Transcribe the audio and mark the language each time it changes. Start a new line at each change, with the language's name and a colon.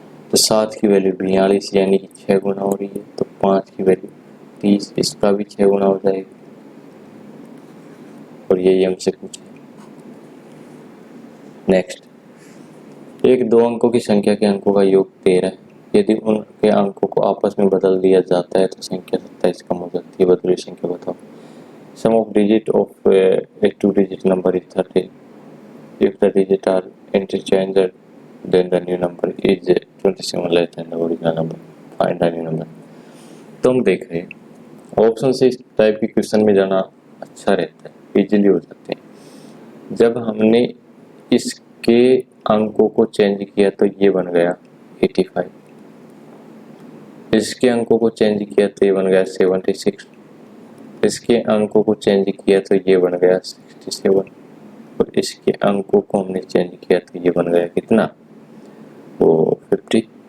Hindi: तो 7 की वैल्यू 42 यानी कि 6 गुना हो रही है, तो 5 की वैल्यू 30, इसका भी 6 गुना हो जाएगी। और यही हमसे पूछे। नेक्स्ट, एक दो अंकों की संख्या के अंकों का योग 13 है। यदि उनके अंकों को आपस में बदल दिया जाता है तो संख्या 27 कम हो जाती है। बदली संख्या बताओ।
English: Sum of digit of a 2 digit number is 30 if the digits are interchanged then the new number is 27 less than the original number. Find the new number.
Hindi: तो हम देख रहे हैं ऑप्शन से इस टाइप के क्वेश्चन में जाना अच्छा रहता है, इजीली हो जाते हैं। जब हमने इसके अंकों को चेंज किया तो ये बन गया 85, इसके अंकों को चेंज किया तो ये बन गया 76, इसके अंकों को चेंज किया तो ये बन गया 67, और इसके अंकों को हमने चेंज किया तो ये बन गया कितना, वो 58।